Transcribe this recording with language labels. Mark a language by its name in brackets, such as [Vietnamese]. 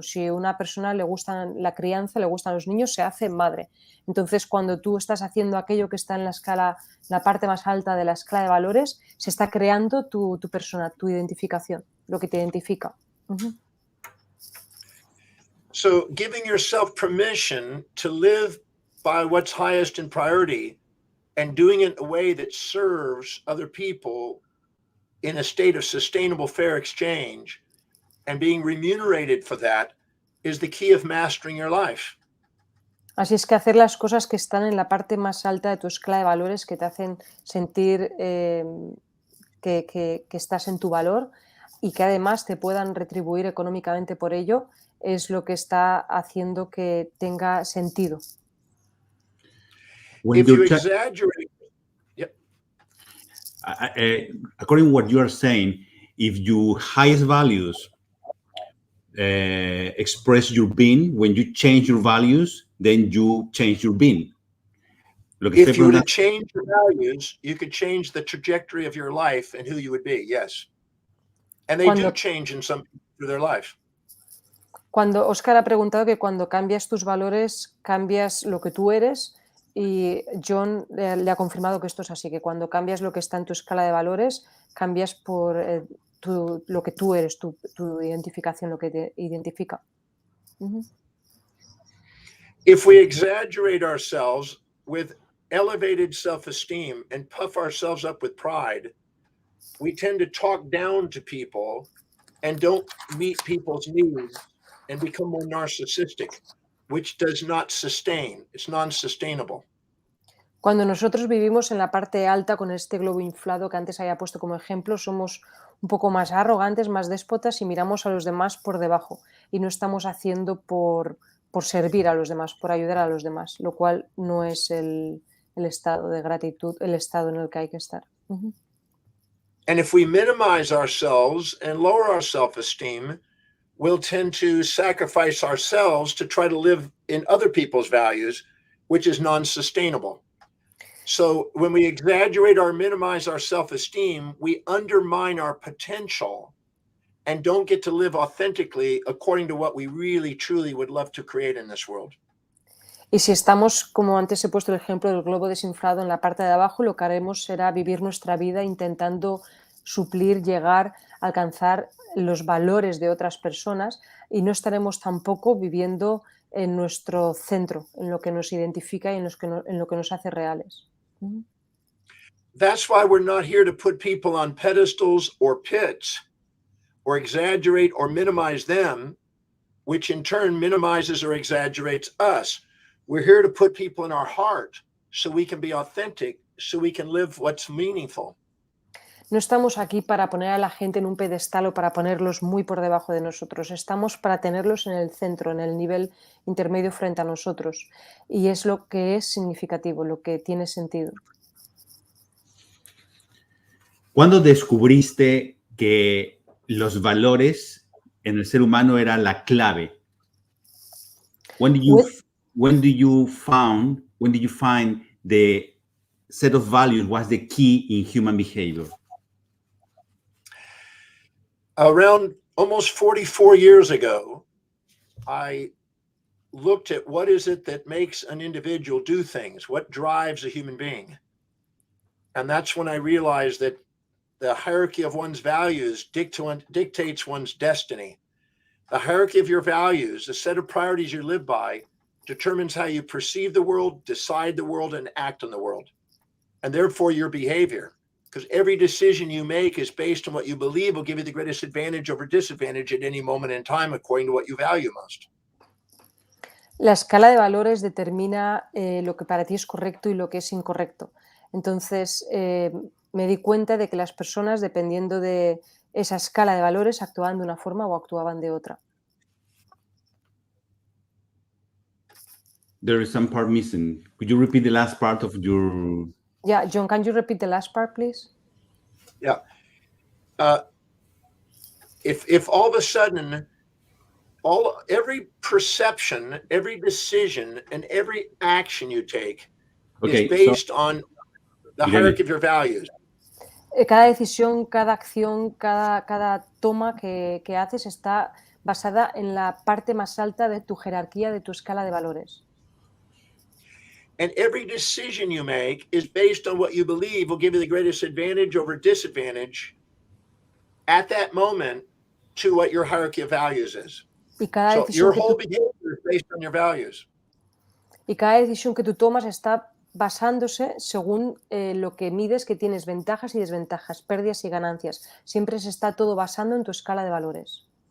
[Spanish] Si a una persona le gusta la crianza, le gustan los niños, se hace madre. Entonces, cuando tú estás haciendo aquello que está en la escala, la parte más alta de la escala de valores, se está creando tu persona, tu identificación, lo que te identifica. Uh-huh. [English] So giving yourself permission to live by what's highest in priority and doing it in a way that serves other people in a state of sustainable fair exchange and being remunerated for that is the key of mastering your life. [Spanish] Así es que hacer las cosas que están en la parte más alta de tu escala de valores, que te hacen sentir que estás en tu valor y que además te puedan retribuir económicamente por ello, es lo que está haciendo que tenga sentido. [English] If you exaggerate, yep. According to what you are saying, if your highest values express your being, when you change your values, then you change your being. If you were to change your values, you could change the trajectory of your life and who you would be, yes. And they do change in some people through their life. [Spanish] Cuando Oscar ha preguntado que cuando cambias tus valores, cambias lo que tú eres, y John le ha confirmado que esto es así, que cuando cambias lo que está en tu escala de valores, cambias por lo que tú eres, tu identificación, lo que te identifica. Uh-huh. [English] If we exaggerate ourselves with elevated self-esteem and puff ourselves up with pride, we tend to talk down to people and don't meet people's needs and become more narcissistic, which does not sustain. It's non-sustainable. [Spanish] Cuando nosotros vivimos en la parte alta con este globo inflado que antes había puesto como ejemplo, somos un poco más arrogantes, más déspotas y miramos a los demás por debajo y no estamos haciendo por servir a los demás, por ayudar a los demás, lo cual no es el estado de gratitud, el estado en el que hay que estar. Uh-huh. [English] And if we minimize ourselves and lower our self-esteem, we'll tend to sacrifice ourselves to try to live in other people's values, which is non-sustainable. So when we exaggerate or minimize our self-esteem, we undermine our potential and don't get to live authentically according to what we really, truly would love to create in this world. [Spanish] Y si estamos, como antes he puesto el ejemplo del globo desinflado en la parte de abajo, lo que haremos será vivir nuestra vida intentando suplir, llegar, alcanzar los valores de otras personas y no estaremos tampoco viviendo en nuestro centro, en lo que nos identifica y en lo que nos hace reales. Uh-huh. [English] That's why we're not here to put people on pedestals or pits or exaggerate or minimize them, which in turn minimizes or exaggerates us. We're here to put people in our heart so we can be authentic, so we can live what's meaningful. [Spanish] No estamos aquí para poner a la gente en un pedestal o para ponerlos muy por debajo de nosotros. Estamos para tenerlos en el centro, en el nivel intermedio frente a nosotros. Y es lo que es significativo, lo que tiene sentido. ¿Cuándo descubriste que los valores en el ser humano eran la clave? [English] When did you find the set of values was the key in human behavior? Around almost 44 years ago, I looked at what is it that makes an individual do things, what drives a human being. And that's when I realized that the hierarchy of one's values dictates one's destiny. The hierarchy of your values, the set of priorities you live by, determines how you perceive the world, decide the world, and act on the world. And therefore your behavior. Because every decision you make is based on what you believe will give you the greatest advantage over disadvantage at any moment in time, according to what you value most. [Spanish] La escala de valores determina lo que para ti es correcto y lo que es incorrecto. Entonces, me di cuenta de que las personas, dependiendo de esa escala de valores, actuaban de una forma o actuaban de otra. [English] There is some part missing. Could you repeat the last part of your... Yeah, John, can you repeat the last part, please? Yeah. If all of a sudden every perception, every decision, and every action you take Okay, is based on the hierarchy of your values. [Spanish] Cada decisión, cada acción, cada toma que haces está basada en la parte más alta de tu jerarquía, de tu escala de valores. [English] And every decision you make is based on what you believe will give you the greatest advantage over disadvantage at that moment to what your hierarchy of values is. [Spanish] Y cada [English] So [Spanish] decisión [English] your [Spanish] que [English] whole [Spanish] tú, [English] behavior is based on your values. [Spanish] y cada decisión que tú tomas está basándose según lo que mides, que tienes ventajas y desventajas, pérdidas y ganancias. Siempre se está todo basando en tu escala de valores.